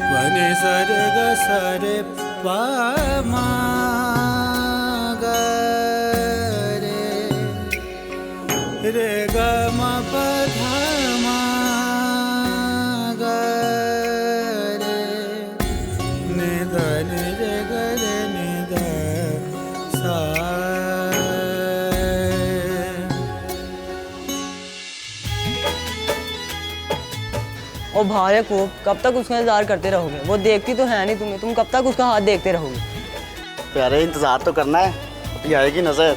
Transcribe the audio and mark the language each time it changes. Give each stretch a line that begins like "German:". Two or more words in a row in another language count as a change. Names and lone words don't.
Hindi: नि सा रे ग सा रे पा मा ग रे ग म प ध म ग रे नि ध नि रे ग रे नि ध सा। ओ भारे को कब तक उसका इंतजार करते रहोगे? वो देखती तो है नहीं तुम्हें, तुम कब तक उसका हाथ देखते रहोगे? प्यारे इंतजार तो करना है, अभी आएगी नजर।